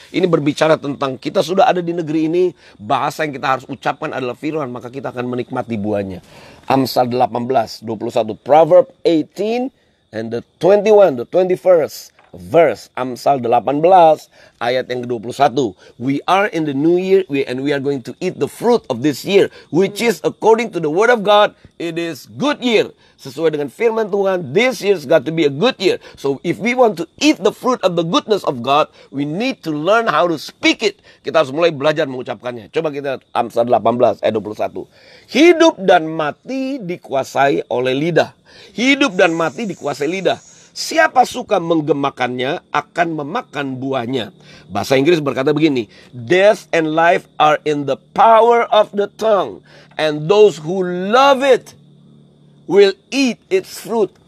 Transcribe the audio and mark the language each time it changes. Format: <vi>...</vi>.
<id>Ini berbicara tentang kita sudah ada di negeri ini, bahasa yang kita harus ucapkan adalah firman, maka kita akan menikmati buahnya. Amsal 18, 21.</id> <en>Proverb 18 and the 21st verse.</en> <id>Amsal 18 ayat yang ke-21.</id> <en>We are in the new year and we are going to eat the fruit of this year, which is according to the word of God, it is good year.</en> <id>Sesuai dengan firman Tuhan,</id> <en>this year's got to be a good year. So if we want to eat the fruit of the goodness of God, we need to learn how to speak it.</en> <id>Kita harus mulai belajar mengucapkannya. Coba kita Amsal 18 ayat 21. Hidup dan mati dikuasai oleh lidah. Hidup dan mati dikuasai lidah. Siapa suka menggemakannya akan memakan buahnya. Bahasa Inggris berkata begini,</id> <en>death and life are in the power of the tongue, and those who love it will eat its fruit.</en>